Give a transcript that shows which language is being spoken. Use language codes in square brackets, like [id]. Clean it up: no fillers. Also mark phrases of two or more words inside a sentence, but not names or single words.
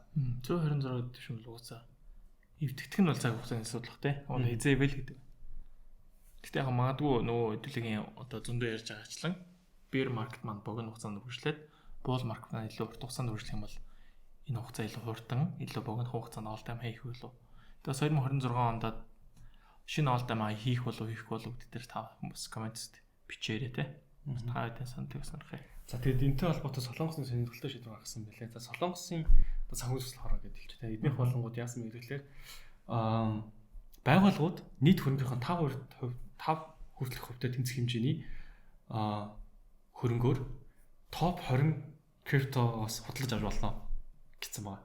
[mn] 126 гэдэг шиг л угаасаа эвдэгдэх нь бол цаг хугацааны асуудал бах те. Одоо хизээвэл гэдэг. Гэхдээ яг магадгүй нөгөө хэдүүлгийн одоо зөндөө ярьж байгаачлан [en] bear market [mn] маань богино хугацаанд үргэлжлээд [en] bull market [mn] маань илүү урт хугацаанд үргэлжлэх юм бол энэ хугацаа илүү хурдан, илүү богино хугацаанд [en] all time high [mn] хийх болов. Тэгээс 2026 онд шинэ [en] all time high [mn] хийх болов хийхгүй болов гэдэг дээр та хүмүүс комментст бичээрэй те. Та хэдэн сантыг сонирх юм. За тэгээд энэтэй холбоотой Солонгосын сонирхолтой шийдвэр гаргасан байлээ. За Солонгосын одоо санхүү төсөл хороо гэдэг хэлж байна. Эднийх болонгууд яасан бэ гэхээр байгууллагууд нийт хөрөнгөхийн 5 хүртэлх хувьтай тэнцэх хэмжээний хөрөнгөөр топ 20 криптогоос худалдаж авч болно гэсэн байна.